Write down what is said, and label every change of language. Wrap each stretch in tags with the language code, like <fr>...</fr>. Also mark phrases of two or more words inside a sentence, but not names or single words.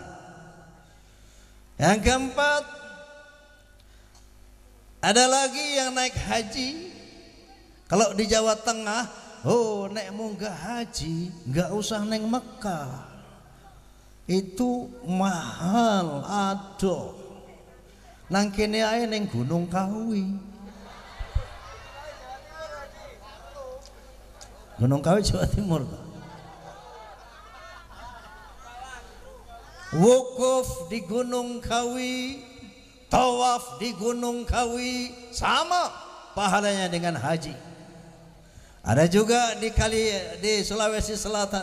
<id>Yang keempat, ada lagi yang naik haji. Kalau di Jawa Tengah,</id> <jv>nek munggah haji nggak usah neng Mekah,</jv> <id>itu mahal.</id> <jv>Aduh, nang kene ae neng Gunung Kawi. Gunung Kawi Jawa Timur.</jv> <id>Wukuf di Gunung Kawi, tawaf di Gunung Kawi, sama pahalanya dengan haji. Ada juga di Sulawesi Selatan.</id>